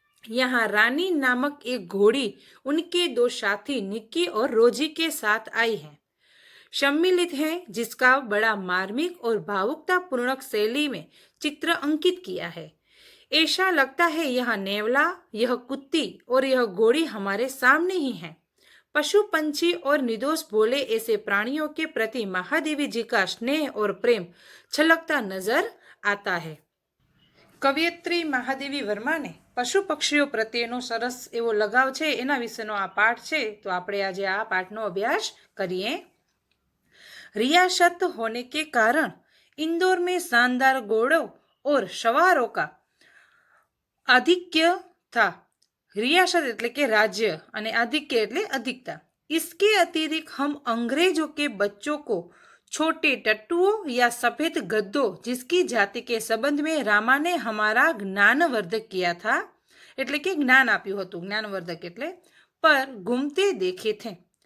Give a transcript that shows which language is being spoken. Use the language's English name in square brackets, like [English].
[Hindi] यहाँ रानी नामक एक घोड़ी उनके 2 साथी निक्की और रोजी के साथ आई है, सम्मिलित है, जिसका बड़ा मार्मिक और भावुकतापूर्णक शैली में चित्र अंकित किया है. ऐसा लगता है यह नेवला, यह कुत्ती और यह घोड़ी हमारे सामने ही है. पशु, पंछी और निर्दोष भोले ऐसे प्राणियों के प्रति महादेवी जी का स्नेह और प्रेम छलकता नजर आता है. [Gujarati] કવિયત્રી મહાદેવી વર્માને પશુ પક્ષીઓ પ્રત્યેનો સરસ એવો લગાવ છે, એના વિશેનો આ પાઠ છે. તો આપણે આજે આ પાઠનો અભ્યાસ કરીએ. [Hindi] रियासत होने के कारण इंदौर में शानदार घोड़ों और सवारों का आधिक्य था. रियासत [Gujarati] एटले के [Hindi] राज्य [Gujarati] અને [Hindi] आधिक्य एटले अधिकता. इसके अतिरिक्त हम अंग्रेजों के बच्चों को छोटे टट्टुओं या सफेद गद्दों जिसकी जाति के संबंध में रामा ने हमारा ज्ञानवर्धक किया था, [Gujarati] एटले के ज्ञान आप्યું હતું, [Hindi] ज्ञानवर्धक एटले पर घूमते देखे थे.